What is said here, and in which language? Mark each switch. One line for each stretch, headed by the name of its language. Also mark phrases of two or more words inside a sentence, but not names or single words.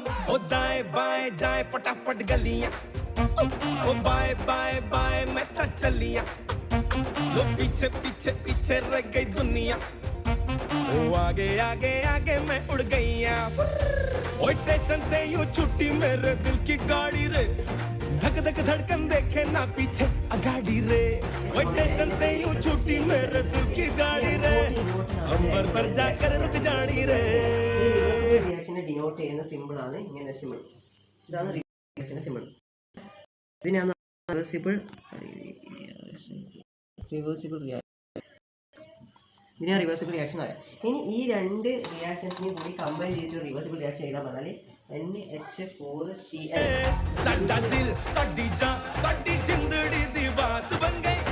Hindi: ओ दाएं बाएं जाए फटाफट गलियां, ओ बाएं बाएं बाएं मैं तो चलियां, लो पीछे पीछे पीछे रह गई दुनिया, ओ आगे आगे आगे मैं उड़ गई। ओ स्टेशन से यूं छुट्टी मेरे दिल की गाड़ी रे, धक धक धड़कन देखे ना पीछे अगाड़ी रे। ओ स्टेशन से यूं छुट्टी मेरे दिल की गाड़ी रे, अंबर पर जाकर रुक जानी रे।
Malayalam: റിയാക്ഷനെ ഡിനോട്ട് ചെയ്യുന്ന സിമ്പിൾ ആണ് ഇങ്ങനെ സിമ്പിൾ. ഇതാണ് റിയാക്ഷന്റെ സിമ്പിൾ. ഇതിനാണ് ഇതിനെ
English: reversible reaction
Malayalam: പറയാം. ഇനി ഈ രണ്ട് റിയാക്ഷൻസിനെയും കൂടി കമ്പൈൻ ചെയ്തിട്ട്
English: reversible reaction
Malayalam: ചെയ്താൽ പറഞ്ഞാൽ NH4Cl.
Punjabi: साडा दिल साडी जान साडी जिंदड़ी दी बात बन गई।